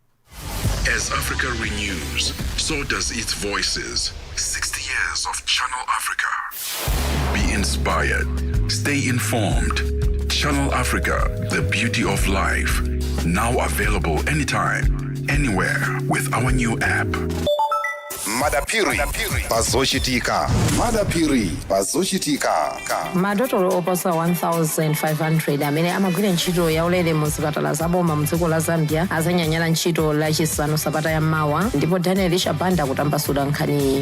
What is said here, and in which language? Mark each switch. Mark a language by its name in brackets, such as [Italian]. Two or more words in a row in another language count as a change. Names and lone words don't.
[English] As Africa renews, so does its voices. 60 years of Channel Africa. Be inspired. Stay informed. Channel Africa, the beauty of life. Now available anytime, anywhere with our new app. [Nyanja] Madapiri Bazoshitika. Madapiri Bazoshitika. Madotolo oposa 1,500 amene amagwira ntchito yaulere mu zipatala zaboma mu dziko la Zambia azanyanyala ntchito lachisanu sabata yammawa, ndipo Daniel Shabanda kutambasula nkhaniyi.